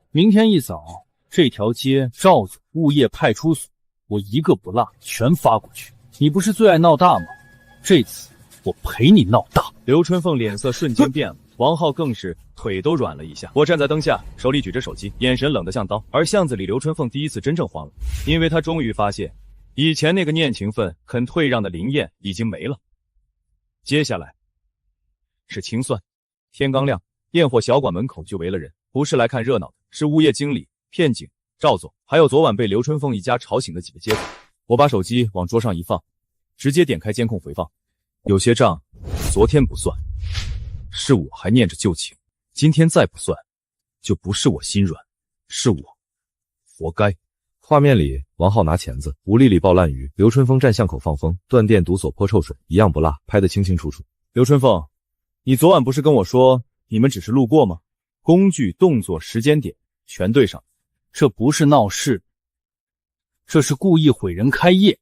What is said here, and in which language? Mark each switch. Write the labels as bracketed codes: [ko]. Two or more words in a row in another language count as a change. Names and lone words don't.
[zh] 明天一早，這條街趙總物業派出所，我一個不落全發過去。你不是最愛鬧大嗎？這次我陪你鬧大。劉春鳳臉色瞬間變了，王浩更是腿都軟了一下。我站在燈下，手裡舉着手機，眼神冷得像刀。而巷子裡劉春鳳第一次真正慌了，因為她終於發現，以前那個念情分、肯退讓的林燕已經沒了。接下來是清算。天剛亮， 焰火小馆门口就圍了人，不是来看热鬧的，是物业经理、片警、趙总，还有昨晚被刘春凤一家吵醒的几个街坊。我把手机往桌上一放，直接點開監控回放。有些賬昨天不算，是我還念着舊情，今天再不算，就不是我心軟，是我活該。畫面裡，王浩拿鉗子，吳麗麗爆爛魚，劉春風站巷口放風，斷電堵鎖潑臭水，一樣不落，拍得清清楚楚。劉春鳳，你昨晚不是跟我說你們只是路過嗎？工具、動作、時間點全對上，這不是鬧事，這是故意毀人開業。